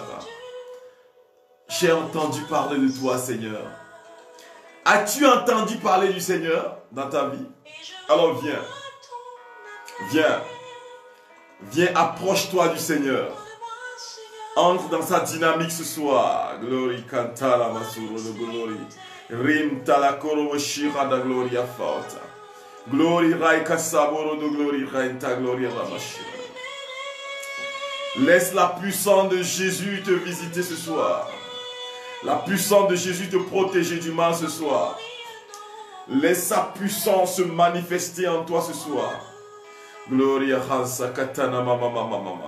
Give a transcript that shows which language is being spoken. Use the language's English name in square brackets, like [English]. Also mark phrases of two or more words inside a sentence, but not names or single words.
[French] J'ai entendu parler de toi, Seigneur. As-tu entendu parler du Seigneur dans ta vie? Alors viens. Viens. Viens, approche-toi du Seigneur. Entre dans sa dynamique ce soir. Glory Kantala Masuro de Glory. Rim Talakoro Shira da Gloria Fauta. Glory Raika Saboro de Glory Raita Gloria Ramashira. Laisse la puissance de Jésus te visiter ce soir. La puissance de Jésus te protéger du mal ce soir. Laisse sa puissance se manifester en toi ce soir. Gloria Hansa Katana Mama Mama Mama.